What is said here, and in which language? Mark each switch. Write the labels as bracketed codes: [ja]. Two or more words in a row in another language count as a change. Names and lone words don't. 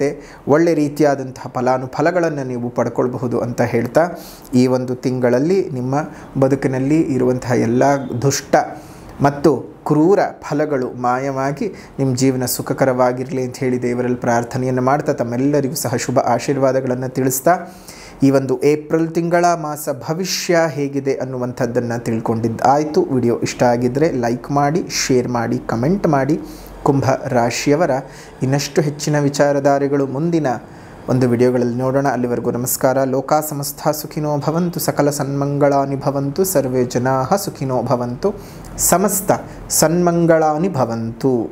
[kn] ಒಳ್ಳೆ ರೀತಿಯಾದಂತಹ ಫಲಾನುಫಲಗಳನ್ನು ನೀವು ಪಡ್ಕೊಳ್ಬಹುದು ಅಂತ ಹೇಳ್ತಾ, ಈ ಒಂದು ತಿಂಗಳಲ್ಲಿ ನಿಮ್ಮ ಬದುಕಿನಲ್ಲಿ ಇರುವಂತಹ ಎಲ್ಲ ದುಷ್ಟ ಮತ್ತು ಕ್ರೂರ ಫಲಗಳು ಮಾಯವಾಗಿ ನಿಮ್ಮ ಜೀವನ ಸುಖಕರವಾಗಿರಲಿ ಅಂತ ಹೇಳಿ ದೇವರಲ್ಲಿ ಪ್ರಾರ್ಥನೆಯನ್ನು ಮಾಡ್ತಾ ತಮ್ಮೆಲ್ಲರಿಗೂ ಸಹ ಶುಭ ಆಶೀರ್ವಾದಗಳನ್ನು ತಿಳಿಸ್ತಾ, ಈ ಒಂದು ಏಪ್ರಿಲ್ ತಿಂಗಳ ಮಾಸ ಭವಿಷ್ಯ ಹೇಗಿದೆ ಅನ್ನುವಂಥದ್ದನ್ನು ತಿಳ್ಕೊಂಡಿದ್ದಾಯಿತು. ವಿಡಿಯೋ ಇಷ್ಟ ಆಗಿದ್ದರೆ ಲೈಕ್ ಮಾಡಿ, ಶೇರ್ ಮಾಡಿ, ಕಮೆಂಟ್ ಮಾಡಿ. ಕುಂಭ ರಾಶಿಯವರ ಇನ್ನಷ್ಟು ಹೆಚ್ಚಿನ ವಿಚಾರಧಾರೆಗಳು ಮುಂದಿನ ಒಂದು ವಿಡಿಯೋಗಳಲ್ಲಿ ನೋಡೋಣ. ಅಲ್ಲಿವರೆಗೂ ನಮಸ್ಕಾರ. [sa] ಲೋಕ ಸಮಸ್ತ ಸುಖಿನೋ ಭವಂತು, ಸಕಲ ಸನ್ಮಂಗಳಾನಿ ಭವಂತು, ಸರ್ವೇ ಜನಾಃ ಸುಖಿನೋ ಭವಂತು, ಸಮಸ್ತ ಸನ್ಮಂಗಳಾನಿ ಭವಂತು.